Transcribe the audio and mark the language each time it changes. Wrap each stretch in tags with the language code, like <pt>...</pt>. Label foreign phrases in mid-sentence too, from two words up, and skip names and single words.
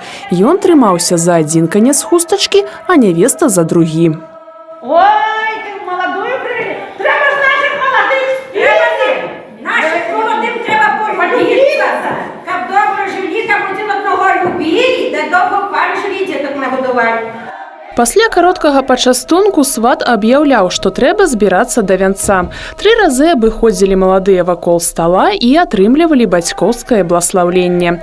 <be>Ён трымаўся за адзін канец хустачкі, а нявеста за другі.</be> <uk>Ой, ти молодою прийде. Треба ж наших молодих співати. Наших молодим треба поділитися. Каб добре жили, каб один одного любили, да довго пан жили, діток нагодували.</uk> <be>Пасля кароткага пачастунку сват аб'яўляў, што трэба збірацца да вянца. 3 разы абыходзілі маладыя вакол стала і атрымлівалі бацькоўскае бласлаўленне.</be>